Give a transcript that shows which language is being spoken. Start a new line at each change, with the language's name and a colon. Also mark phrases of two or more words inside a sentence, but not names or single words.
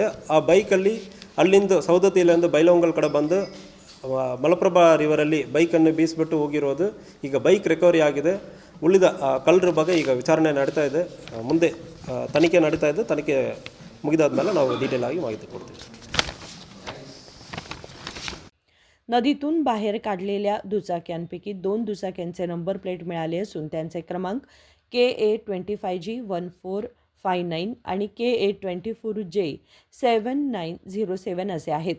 Kannada: ಆ ಬೈಕಲ್ಲಿ ಅಲ್ಲಿಂದ ಸವದತ್ತಿಯಿಂದ ಬೈಲಹೊಂಗಲ್ ಕಡೆ ಬಂದು ಮಲಪ್ರಭಾ ರಿವರಲ್ಲಿ ಬೈಕನ್ನು ಬೀಸಿಬಿಟ್ಟು ಹೋಗಿರೋದು ಈಗ
English: bike recovery
Kannada: ಆಗಿದೆ। ಉಳಿದ ಕಳ್ಳರ ಬಗ್ಗೆ ಈಗ ವಿಚಾರಣೆ ನಡೀತಾ ಇದೆ। ಮುಂದೆ ತನಿಖೆ ನಡೀತಾ ಇದೆ। ತನಿಖೆ ಮುಗಿದಾದ ಮೇಲೆ ನಾವು ಡೀಟೇಲ್ ಆಗಿ ಮಾಹಿತಿ ಕೊಡ್ತೀವಿ।
Marathi: नदीतून बाहेर काढलेल्या दुचाक्यांपैकी 2 दुचाक्यांचे
English: number plate
Marathi: मिळाले असून त्यांचे क्रमांक KA25G1459 आणि KA24J7907 असे आहेत।